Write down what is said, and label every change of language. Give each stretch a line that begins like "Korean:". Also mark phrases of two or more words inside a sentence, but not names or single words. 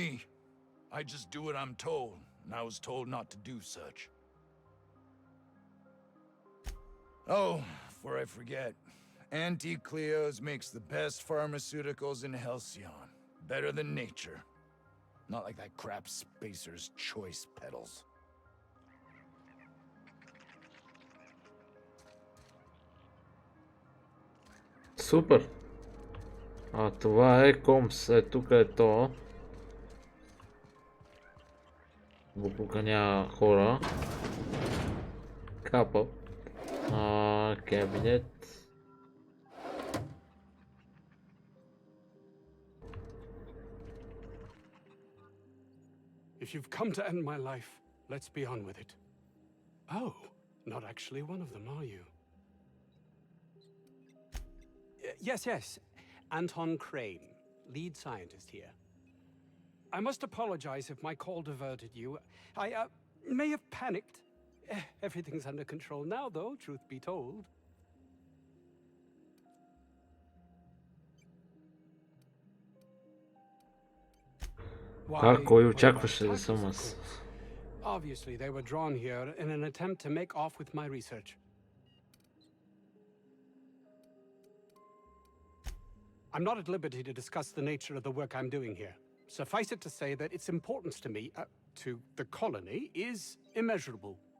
English: I just do what I'm told, and I was told not to do such. Oh, before I forget, Auntie Cleo's makes the best pharmaceuticals in Halcyon. Better than nature. Not like that crap Spacer's Choice pedals.
Bulgarian: Супер! А това е Комс. Е, тук е то. Буклука няма хора. Капа. Кабинет.
English: If you've come to end my life, let's be on with it. Oh, not actually one of them, are you? Yes. Anton Crane, lead scientist here. I must apologize if my call diverted you. I may have panicked. Everything's under control now, though, truth be told.
Bulgarian: Кой очакваше да съм аз?
English: Obviously, they were drawn here in an attempt to make off with my research. I'm not at liberty to discuss the nature of the work I'm doing here. Suffice it to say that its importance to me, to the colony, is immeasurable.